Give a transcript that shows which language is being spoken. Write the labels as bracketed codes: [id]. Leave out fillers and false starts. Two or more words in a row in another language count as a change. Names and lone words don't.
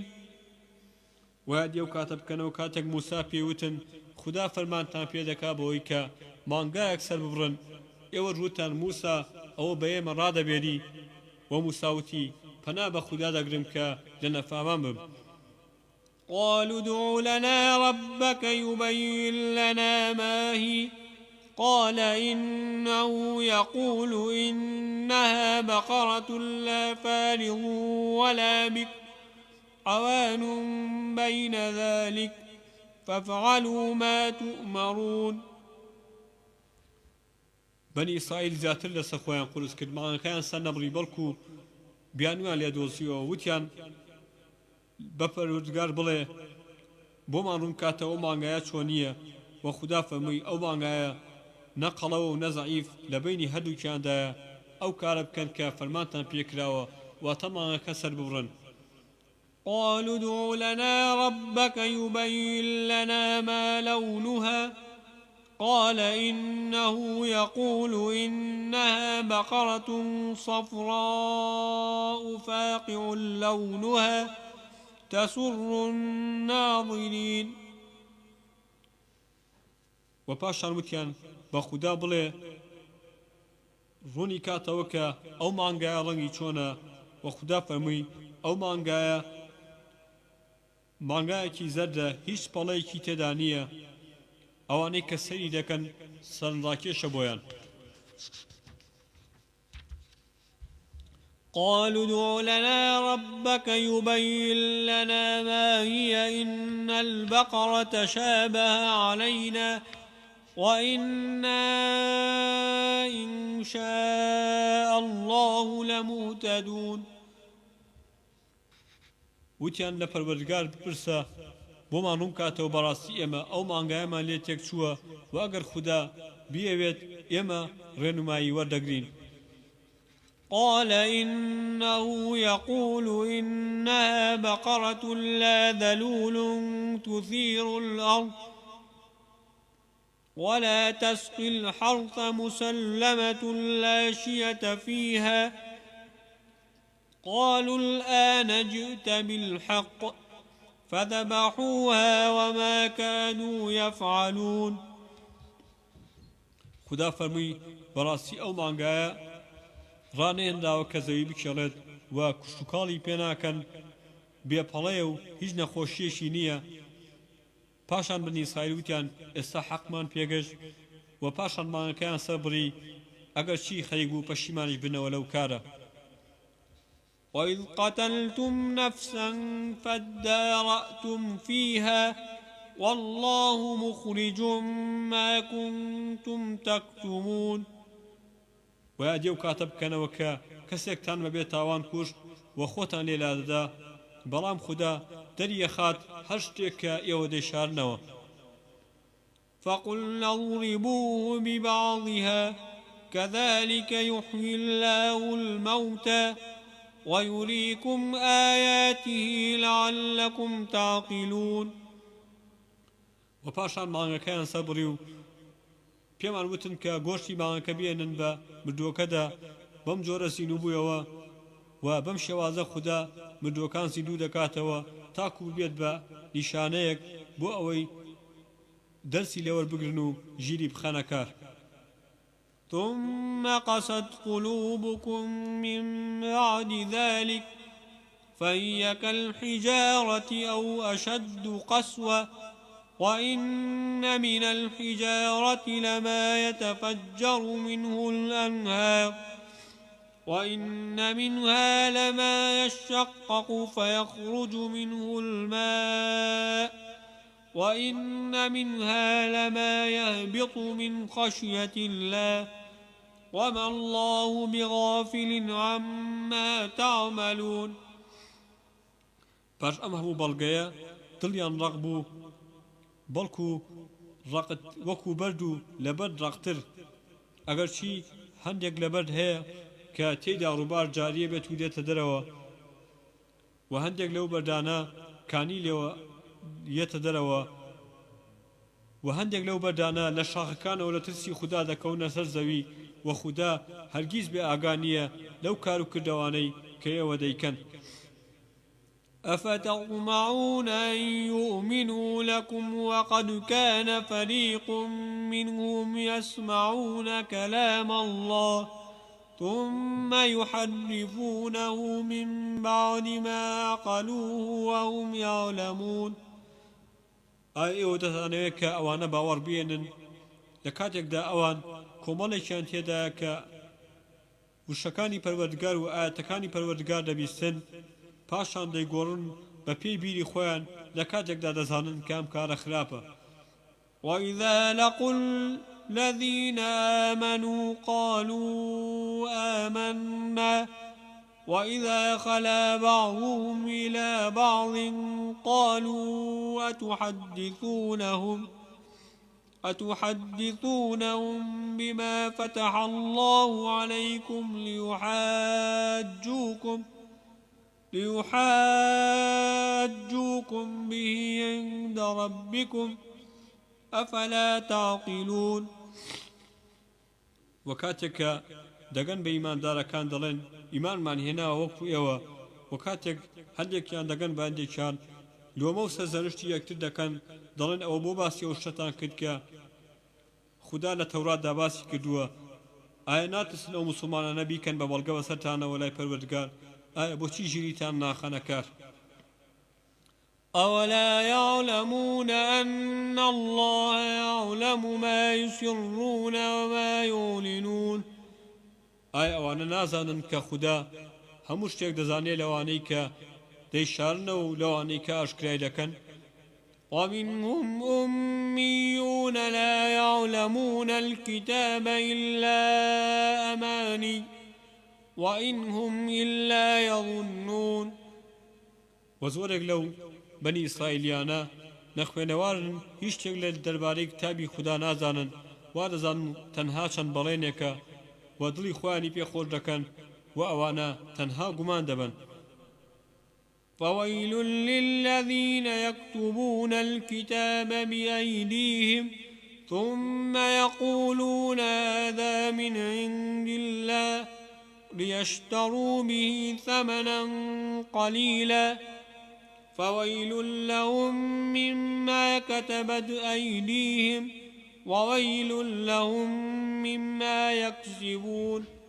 [ckb] وادي وكاتب كانوا كاتك موسى بيوتن خدا فرمانتان پێدەکا بەوەی کە مانگایەک سەر ببڕن. ئێوە ڕوتان موسا ئەوە بە ئێمە ڕادەبێری و موساوتی پەنا بە خوددا دەگرم کە لە نەفامان بم. [ar] قالوا ادع لنا ربك يبين لنا ما هي قال إنه يقول إنها بقرة لا فارض ولا بكر عوان بين ذلك فافعلوا ما تؤمرون. [ckb] بني إسرائيل زیاتر لە سەخۆیان قورس کرد ماڵەکەیان سەر نەبڕی بەڵکو بیانویان لێ دۆزیەوە وتیان بە پەروەردگار بڵێ بۆمان ڕوون کاتەوە ئەو مانگایە چۆنییە و خوددا فەرمووی ئەو مانگایە نە قەڵەوە و نە زەعیف لە بینی هەردووکیاندایە ئەو کارە بکەن کە فەرمانتان پێکراوە واتە مانگەکە سەر ببڕن. [ar] قالوا ادع لنا ربك يبين لنا ما لونها قال إنه يقول إنها بقرة صفراء فاقع لونها تسر الناظرين. [ckb] وپاشان وتیان بە خوددا بڵێ ڕوونی کاتەوە کە ئەو مانگایە ڕەنگی چۆنە و خوددا فەرمووی ئەو مانگایەکی زەردە هیچ پەڵەیەکی تێدا نییە ئەوانەی کە سەیری دەکەن سەرنڕاکێشە بۆیان. [ar] قالوا ادع لنا ربك يبين لنا ما هي إن البقرة شابه علينا وإنا إن شاء الله لمهتدون. [ckb] وتیان لە پەروەردگار بپرسە بۆمان ڕوون کاتەوە بەڕاستی ئێمە ئەو مانگایەمان لێ تێک چووە و ئەگەر خوددا بیەوێت ئێمە ڕێنمایی وەردەگرین. [ar] قال إنه يقول إنها بقرة لا ذلول تثير الأرض ولا تسقي الحرث مسلمة لا شية فيها. قالوا الآن جئت بالحق فذبحوها وما كانوا يفعلون. [ckb] خدا فەرمووی بەڕاستی ئەو مانگایە ڕانێنراوە کە زەوی بکێڵێت و کوشتوکاڵی پێناکەن بێپەڵەیە و هیچ نەخۆشیەشی نییە. پاشان بنی ئیسرائیل وتیان ئێستا حەقمان پێگەشت و پاشان مانگەکەیان سەربڕی ئەگەر چی خەریک بوو پەشیمانیش بنەوە لەو کارە. [ar] وإذ قتلتم نفسا فادارأتم فيها والله مخرج ما كنتم تكتمون. [ckb] ویا دێو کاتە بکەنەوە کە کەسێکتان بەبێ تاوان کوشت و خۆتان لێلا دەدا بەڵام خوددا دەریەخات هەر شتێک کە ئێوە دەیشارنەوە. [ar] فقلنا اضربوه ببعضها كذلك يحيي الله الموتى ويريكم آياته لعلكم تعقلون. [ckb] و پاشان مانگەکەیان سەربڕی و پێمان وتن کە گۆشتی مانگەکە بێنن بە مردووەکەدا بەم جۆرە زیندوو بوویەوە و بەم شێوازە خوددا مردووەکان زیندوو دەکاتەوە تاکو بێت بە نیشانەیەک بۆ ئەوەی دەرسی لێوەربگرن و ژیری بخەنە کار. [ar] ثم قست قلوبكم من بعد ذلك فهي كالحجارة أو أشد قسوة وإن من الحجارة لما يتفجر منه الأنهار وإن منها لما يشقق فيخرج منه الماء وإن منها لما يهبط من خشية الله وما الله بغافل عما تعملون. [ckb] باش ئەم هەموو بەڵگەیە دڵیان ڕق بوو بەڵکو ڕقت وەکو بەرد و لەبەر ڕقتر ئەگەرچی هەندێک لەبەرد هەیە کە تێیدا ڕووبار جاریە بێت و دێتە دەرەوە و هەندێک لەو بەردانە کانی لێوە یێتە دەرەوە و هەندێک لەو بەردانە لە شاخەکانەوە لە ترسی خوددا دەکەونە سەر زەوی و خوددا هەرگیز بێ ئاگا نییە لەو کار و کردەوانەی کە ئێوە دەیکەن. [ar] أفتطمعون أن يؤمنوا لكم وقد كان فريق منهم يسمعون كلام الله ثم يحرفونه من بعد ما عقلوه وهم يعلمون. [ckb] ئێوە دەزانەوێت کە ئەوانە باوەڕ بێنن لە کاتێکدا ئەوان کۆمەڵێکیان تێدایە کە وشەکانی پەروەردگار و ئاەتەکانی پەروەردگار دەبیستن پاشان دەیگۆڕن بە پێی بیری خۆیان لە کاتێکدا دەزانن کە ئەم کارە خراپە. [ar] وإذا لقوا الذين آمنوا قالوا آمنا وإذا خلا بعضهم إلى بعض قالوا أتحدثونهم بما فتح الله عليكم ليحاجوكم به عند ربكم أفلا تعقلون. [ckb] وكاتك دەگەن بە ئیماندارەکان دەڵێن ئیمانمان هێناوە وەکو ئێوە و کاتێک هەندێکیان دەگەن بە هەندێکیان لۆمە و سەرزەنشتی یەکتر دەکەن دەڵێن ئەوە بۆ باسی ئەو شتتان کرد کە خوددا لە تەوراتدا باسی کردووە. ئایا ناترسن ئەو موسڵمانانە بیکەن بە بەڵگە بەسەرتانەوە لای پەروەردگار؟ ئایا بۆچی ژیریتان ناخەنە کار؟ [ar] أولا يعلمون أن الله يعلم ما يسرون وما يعلنون [ckb] ئایا ئەوانە نازانن کە خوددا هەموو شتێک دەزانێت لەوانەی کە دەیشارنەوە و لەوانەی کە ئاشکرای دەکەن [ar] ومنهم أميون لا يعلمون الكتاب إلا أماني وإن هم إلا يظنون [ckb] وەزۆرێک لەو بەنی ئیسرائیلیانە نەخوێنەوارن هیچ شتێک لە دەربارەی کتابی خوددا نازانن وا دەزانن تەنها چەند بەڵێنێکە و دڵی خۆیانی پێخۆش دەکەن و ئەوانە تەنها گومان دەبن [ar] فويل للذين يكتبون الكتاب بأيديهم ثم يقولون هذا من عند الله ليشتروا به ثمنا قليلا فويل لهم مما كتبت أيديهم وويل لهم مما يكسبون